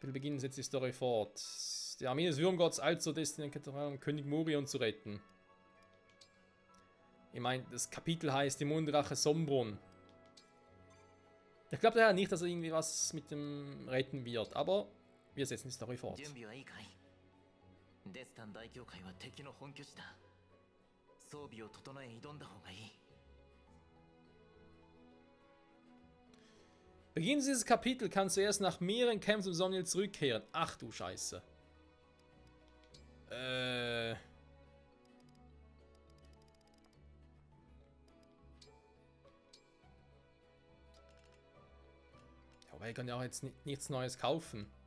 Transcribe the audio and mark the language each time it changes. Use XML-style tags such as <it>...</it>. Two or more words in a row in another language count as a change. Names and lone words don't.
<de>Wir beginnen jetzt die Story fort. Die Armee des Würmgotts eilt zur Destination, um König Morion zu retten. Ich meine, das Kapitel heißt die Mondrache Sombron. Ich glaube daher nicht, dass er irgendwie was mit dem retten wird, aber wir setzen die Story fort.</de> <ja>準備はいいかい？デスタン大教会は敵の本拠地だ。装備を整え挑んだ方がいい。</ja> <de>Beginn dieses Kapitel kannst du erst nach mehreren Kämpfen zum Somniel zurückkehren. Ach du Scheiße. Aber ich kann ja auch jetzt nichts Neues kaufen.</de>